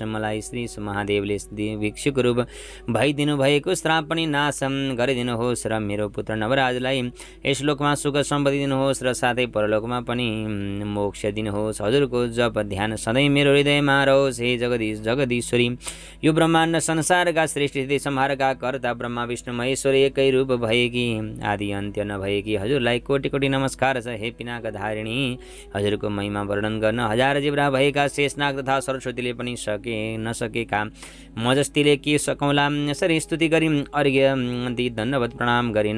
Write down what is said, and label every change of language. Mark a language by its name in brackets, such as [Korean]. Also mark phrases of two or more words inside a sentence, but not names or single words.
[Nepali] मलाई श्री महादेवले भिक्षुक रूप भइदिनु भएको श्राप पनि नाश गरिदिनुहोस् र मेरो पुत्र नवराजलाई यस लोकमा सुख सम्पत्ति दिनुहोस् र साथै परलोकमा पनि मोक्ष दिनुहोस्। हजुरको जप ध्यान सधैँ मेरो हृदयमा रहोस्। हे जगदीश जगदीश्वरी, यो ब्रह्माण्ड संसारका सृष्टि स्थिति संहारका कर्ता ब्रह्मा विष्णु महेश्वर एकै रूप भएकी आदि अन्त्य नभएकी हजुरलाई कोटि कोटि नमस्कार छ। हे पिनाक धारिणी, हजुरको महिमा वर्णन गर्न हजार जिब्रा भएका शेषनाग तथा सरस्वतीले पनि नसकेका मजस्तीले के सकौँला। यसरी स्तुति गरी अर्घ्य दि दण्डवत प्रणाम गरिन्।